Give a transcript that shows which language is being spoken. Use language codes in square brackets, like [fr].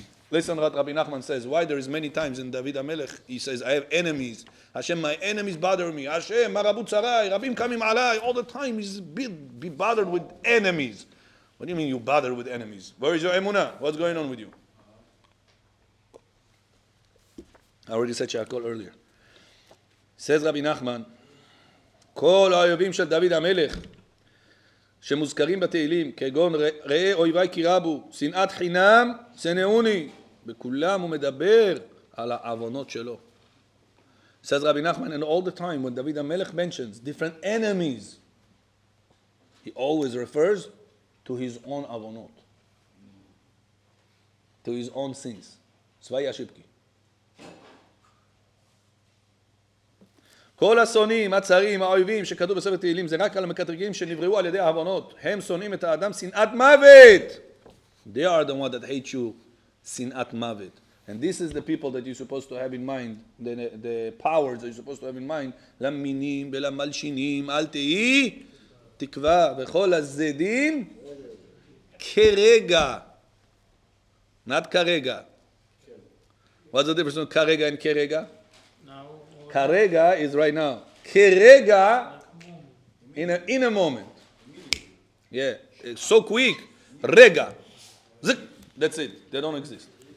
[en] Listen what Rabbi Nachman says. Why there is many times in David HaMelech, he says, I have enemies. Hashem, my enemies bother me. Hashem, [he] Marabu Tzarai, Rabim Kamim Alai. [en] All the time he's be bothered with enemies. What do you mean you bother with enemies? Where is your emunah? What's going on with you? I already said Shakol earlier. Says Rabbi Nachman, [he] כל האויבים של דוד המלך שמוזכרים בתהילים, כגון ראה אויבי כי רבו, שנאת חינם שנאוני, בכולם הוא מדבר על העוונות שלו. [en] Says Rabbi Nachman, and all the time when David HaMelech mentions different enemies, he always refers to his own avonot, to his own sins. צבאי השבקי. [he] כל השונאים, הצרים, האויבים שכתוב בספר תהילים זה רק על המקטרגים שנבראו על ידי העוונות. הם שונאים את האדם שנאת מוות. [en] They are the one that hate you, [he] שנאת מוות. [en] And this is the people that you're supposed to have in mind, the powers that you're supposed to have in mind. [he] למינים ולמלשינים, אל תהי תקווה, וכל הזדים כרגע. [en] Not כרגע. What's the difference between כרגע and כרגע? Karega is right now. Kerega, in a moment. Yeah, it's so quick. Rega. Zik. That's it. They don't exist.